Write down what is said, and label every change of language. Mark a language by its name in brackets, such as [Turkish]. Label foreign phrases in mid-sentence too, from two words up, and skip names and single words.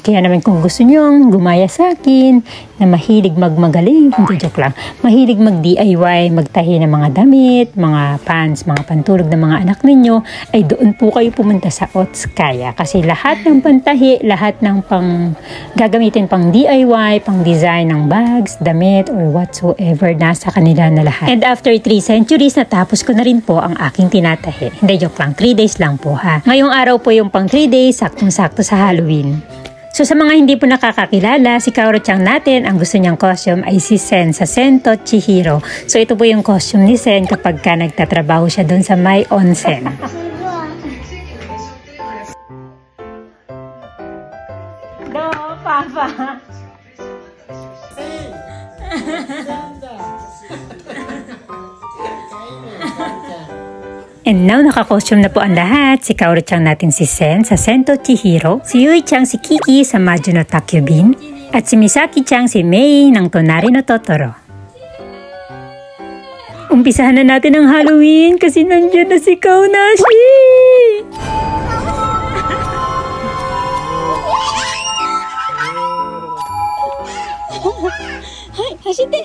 [Filipino] Kaya naman kung gusto nyo gumaya sa akin, na mahilig magmagaling, hindi joke lang, mahilig mag-DIY, magtahi ng mga damit, mga pants, mga pantulog ng mga anak ninyo, ay doon po kayo pumunta sa Otsukaya. Kasi lahat ng pantahi, lahat ng gagamitin pang DIY, pang design ng bags, damit, [English] or whatsoever, [Filipino] nasa kanila na lahat. [English] And after 3 centuries, [Filipino] natapos ko na rin po ang aking tinatahi. Hindi joke lang, 3 days lang po ha. Ngayong araw po yung pang 3 days, saktong-sakto sa Halloween. So sa mga hindi po nakakakilala, si Kaoru-chan natin, ang gusto niyang costume ay si Sen sa Sento Chihiro. So ito po yung costume ni Sen kapag nagtatrabaho siya doon sa may onsen. Do, Papa! [English] And now, [Filipino] naka-costume na po ang lahat. Si Kaoru-chan natin si Sen sa Sento Chihiro, si Yui-chan si Kiki sa Majo no Takyubin, at si Misaki-chan si Mei ng Tonari no Totoro. Umpisahan na natin ang Halloween kasi nandiyan na si Kaonashi! [Japanese] Hai, hashite!